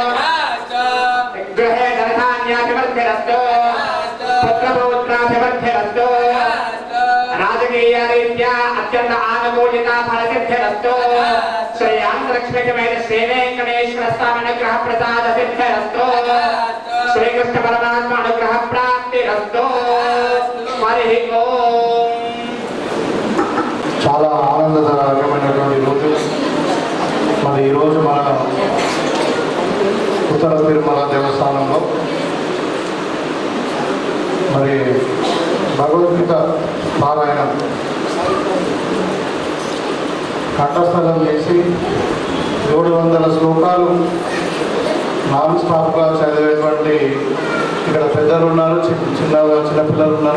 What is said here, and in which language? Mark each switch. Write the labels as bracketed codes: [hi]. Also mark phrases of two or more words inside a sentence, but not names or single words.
[sa] गृहे धनधान्याभिवृद्धिरस्तु पुत्रपौत्राभिवृद्धिरस्तु राजकीयरीत्या अत्यन्त आनुकूल्यता फलसिद्धिरस्तु श्रेयांतलक्ष्मीसमेत श्रीवेङ्कटेश्वर स्वामी अनुग्रह प्रसाद सिद्धिरस्तु श्रीकृष्ण परमात्मा अनुग्रह प्राप्तिरस्तु हरि ओम [te] చాలా ఆనందదాయకమైనటువంటి రోజు. మరి ఈరోజు మన ఉత్తర తిరుమల దేవస్థానంలో మరి భగవద్గీత పారాయణం కంఠస్థలం చేసి 700 శ్లోకాలు నాన్ స్టాప్గా చదివేటువంటి ఇక్కడ పెద్దలు ఉన్నారు, చిన్నపిల్లలు ఉన్నారు.